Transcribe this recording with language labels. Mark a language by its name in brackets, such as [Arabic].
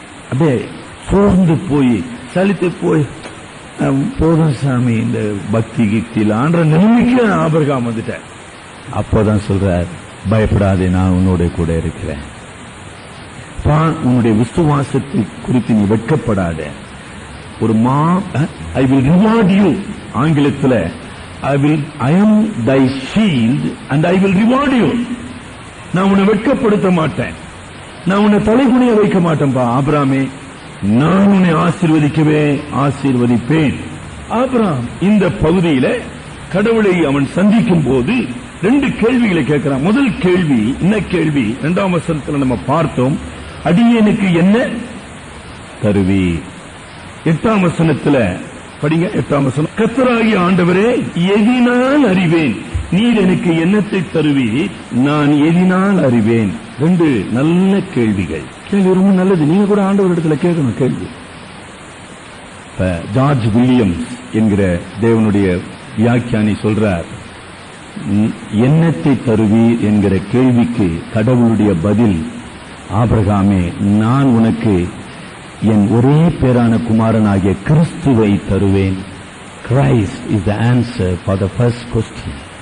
[Tamil] அப்படியே சோர்ந்து போய் சலித்து போய் போதும் சாமி இந்த பக்தி கிக்தியில் ஆன்ற நிலைமைக்கு ஆபிரகாம் வந்துட்டேன். அப்பதான் சொல்றார், பயப்படாதே, நான் உன்னோட கூட இருக்கிறேன். உன்னுடைய விசுவாசத்தை குறித்து நீ வெட்கப்படாத. ஒரு [English] I will reward you. [Tamil] ஆங்கிலத்தில் [English] I am thy shield and I will reward you. [Tamil] நான் உன்னை வெட்கப்படுத்த மாட்டேன், நான் உன்னை தலைகுனிய வைக்க மாட்டேன்பா ஆபிரகாமே, நான் உன்னை ஆசீர்வதிக்கவே ஆசீர்வதிப்பேன். ஆபிரகாம் இந்த பகுதியில கடவுளை அவன் சந்திக்கும் போது ரெண்டு கேள்விகளை கேட்கிறான். முதல் கேள்வி என்ன கேள்வி? 2ஆம் வசனத்தில் நம்ம பார்த்தோம், அடியேனுக்கு என்ன தருவி. 8ஆம் வசனத்தில் படிங்க. 8ஆம் வசனம், கர்த்தராகிய ஆண்டவரே, எதினால் அறிவேன், நீர் எனக்கு என்னத்தை தருவீர், நான் எதினால் அறிவேன். ரெண்டு நல்ல கேள்விகள். கேள்வி ரொம்ப நல்லது. நீங்க கூட ஆண்டவர் இடத்துல கேட்கணும் கேள்வி. ஜார்ஜ் வில்லியம்ஸ் என்கிற தேவனுடைய வியாக்கியானி சொல்றார், என்னத்தை தருவீர் என்கிற கேள்விக்கு கடவுளுடைய பதில், ஆபிரகாமே, நான் உனக்கு என் ஒரே பேரான குமாரனாகிய கிறிஸ்துவை தருவேன். [English] Christ is the answer for the first question.